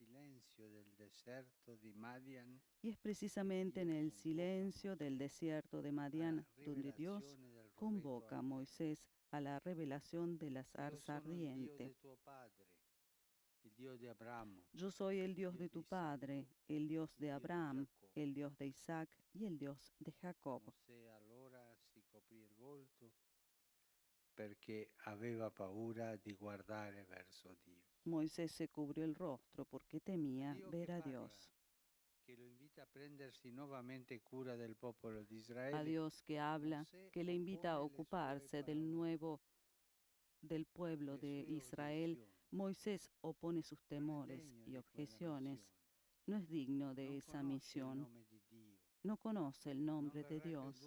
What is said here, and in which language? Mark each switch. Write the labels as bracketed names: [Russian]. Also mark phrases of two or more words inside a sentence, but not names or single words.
[Spanish] Y es precisamente en el silencio del desierto de Madián donde Dios convoca a Moisés a la revelación de la zarza ardiente. Yo soy el Dios de tu padre, el Dios de Abraham, el Dios de Isaac y el Dios de Jacob. [Italian] Perché aveva paura di guardare verso Dio. [Spanish] Moisés se cubrió el rostro porque temía ver a Dios. [Italian] Che lo invita a prendersi nuovamente cura del popolo di Israele. [Spanish] A Dios que habla, que le invita a ocuparse del pueblo de Israel. Moisés opone sus temores y objeciones. No es digno de esa misión. No conoce el nombre de Dios.